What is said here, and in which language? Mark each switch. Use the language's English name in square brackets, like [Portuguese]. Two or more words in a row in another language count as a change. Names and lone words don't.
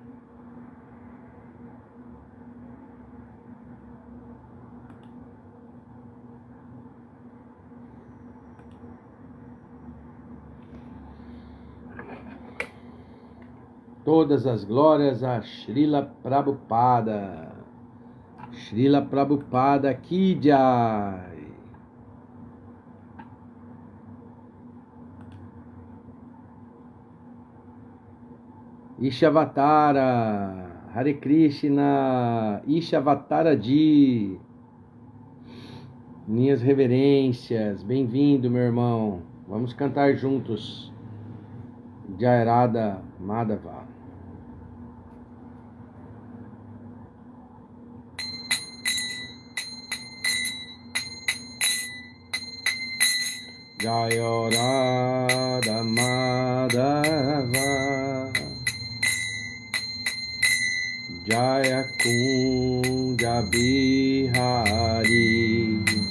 [Portuguese] Todas as glórias a Srila Prabhupada. [Hindi] श्रील प्रभुपाद की जय. Ishavatara. [Sanskrit] हरे कृष्ण। ईशावतार जी. [Portuguese] Minhas reverências. Bem-vindo, meu irmão. Vamos cantar juntos. [Sanskrit] जय राधा माधव. जय राधा माधव, जय कुञ्ज बिहारी,